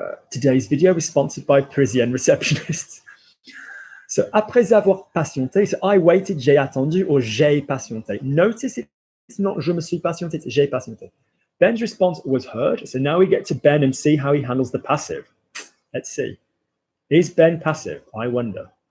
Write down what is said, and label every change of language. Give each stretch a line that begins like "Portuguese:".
English: Today's video was sponsored by Parisian receptionists.
French: So, après avoir patienté,
English: so I waited,
French: j'ai attendu, or j'ai patienté.
English: Notice it's not
French: je me suis patienté,
English: it's
French: j'ai patienté.
English: Ben's response was heard. So now we get to Ben and see how he handles the passive. Let's see. Is Ben passive? I wonder.